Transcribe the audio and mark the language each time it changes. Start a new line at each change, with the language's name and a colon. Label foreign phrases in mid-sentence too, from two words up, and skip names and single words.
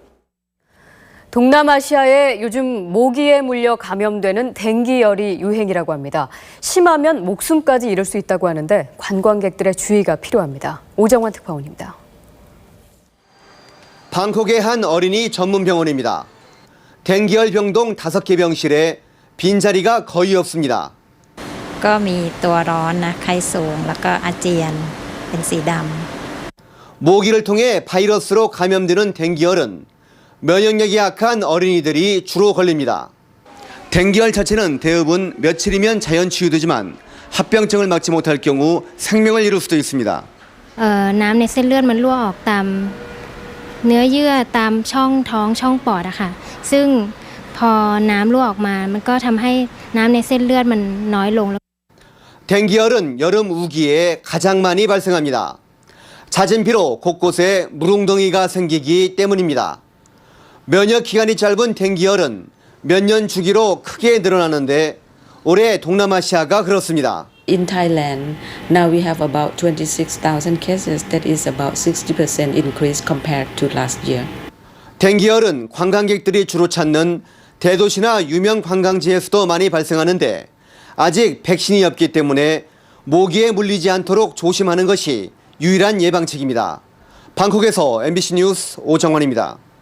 Korean: 동남아시아에 요즘 모기에 물려 감염되는 댕기열이 유행이라고 합니다. 심하면 목숨까지 잃을 수 있다고 하는데 관광객들의 주의가 필요합니다. 오정환 특파원입니다. 방콕의 한 어린이 전문 병원입니다. 댕기열 병동 5개 병실에 빈자리가 거의 없습니다.
Thai: ก็มีตัวร้อนนะไข้สูงแล้วก็อาเจียนเป็นสีดำ
Korean: 모기를 통해 바이러스로 감염되는 댕기열은 면역력이 약한 어린이들이 주로 걸립니다. 댕기열 자체는 대부분 며칠이면 자연 치유되지만 합병증을 막지 못할 경우 생명을 잃을 수도 있습니다.
Thai: น้ำในเส้นเลือดมันรั่วออกตามเนื้อเยื่อตามช่องท้องช่องปอดอะค่ะซึ่งพอน้ำรั่วออกมามันก็ทำให้น้ำในเส้นเลือดมันน้อยลง
Korean: 댕기열은 여름 우기에 가장 많이 발생합니다. 잦은 비로 곳곳에 물웅덩이가 생기기 때문입니다. 면역 기간이 짧은 댕기열은 몇 년 주기로 크게 늘어나는데 올해 동남아시아가 그렇습니다.
English: In Thailand, now we have about 26,000 cases. That is about 60% increase compared to last year.
Korean: 댕기열은 관광객들이 주로 찾는 대도시나 유명 관광지에서도 많이 발생하는데 아직 백신이 없기 때문에 모기에 물리지 않도록 조심하는 것이 유일한 예방책입니다. 방콕에서 MBC 뉴스 오정환입니다.